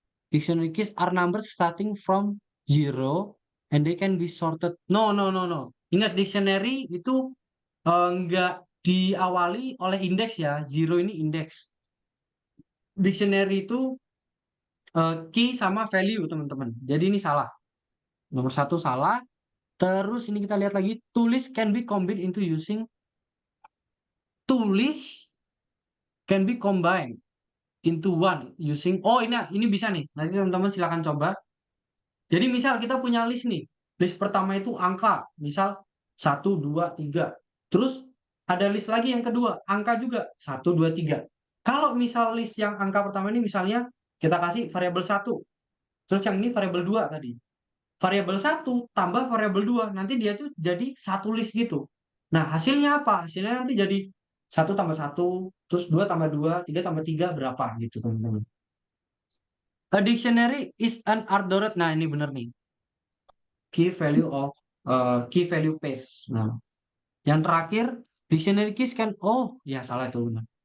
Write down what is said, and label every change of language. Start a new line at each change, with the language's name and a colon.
English: Dictionary keys are numbered starting from zero and they can be sorted. No, no, no, no.
Indonesian: Ingat, dictionary itu nggak diawali oleh indeks ya. Zero ini indeks. Dictionary itu key sama value teman-teman. Jadi ini salah. Nomor satu salah. Terus ini kita lihat lagi.
English: Tulis can be combined into using. Tulis can be combined into one using.
Indonesian: Oh ini bisa nih. Nanti teman-teman silakan coba. Jadi misal kita punya list nih. List pertama itu angka. Misal 1, 2, 3. Terus ada list lagi yang kedua. Angka juga. 1, 2, 3. Kalau misal list yang angka pertama ini misalnya kita kasih variabel 1. Terus yang ini variabel 2 tadi. Variabel 1 tambah variabel 2. Nanti dia tuh jadi satu list gitu. Nah hasilnya apa? Hasilnya nanti jadi 1 tambah 1. Terus 2 tambah 2. 3 tambah 3 berapa gitu teman-teman.
English: A dictionary is an ordered.
Indonesian: Nah ini benar nih.
English: Key value pairs.
Indonesian: Nah, yang terakhir dictionary keys kan ya salah itu benar.